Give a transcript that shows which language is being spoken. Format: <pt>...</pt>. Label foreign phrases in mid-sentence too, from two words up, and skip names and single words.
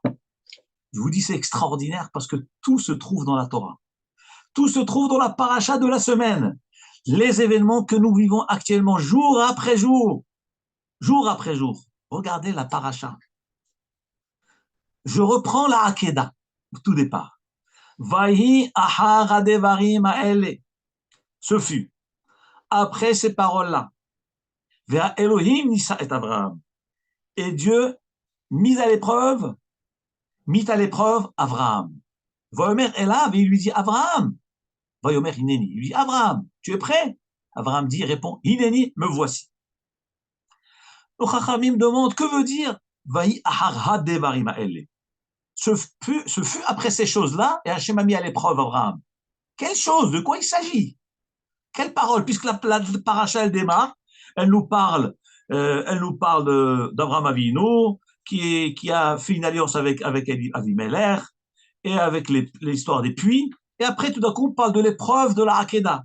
<fr>Je vous dis c'est extraordinaire parce que tout se trouve dans la Torah. Tout se trouve dans la paracha de la semaine. Les événements que nous vivons actuellement, jour après jour. Jour après jour. Regardez la paracha. Je reprends la Hakeda, au tout départ.</fr> <he>ויהי אחר הדברים האלה.</he> <fr>Ce fut, après ces paroles-là, vers</fr> <he>אלהים נסה</he> <fr>et Abraham. Et Dieu mit à l'épreuve Abraham.</fr> <he>ויאמר אליו,</he> <fr>et il lui dit, Abraham.</fr> <he>ויאמר הנני.</he> <fr>Il lui dit, Abraham, tu es prêt? Abraham répond, Hineni, me voici. Le Chachamim demande, que veut dire</fr> <he>ויהי אחר הדברים האלה?</he> <fr>Ce fut après ces choses-là, et Hachem a mis à l'épreuve Abraham. Quelle chose? De quoi il s'agit? Quelle parole? Puisque la paracha, elle démarre, elle nous parle d'Abraham Avinu, qui a fait une alliance avec Avimelech, et avec l'histoire des puits, et après, tout d'un coup, on parle de l'épreuve de la Hakeda.</fr>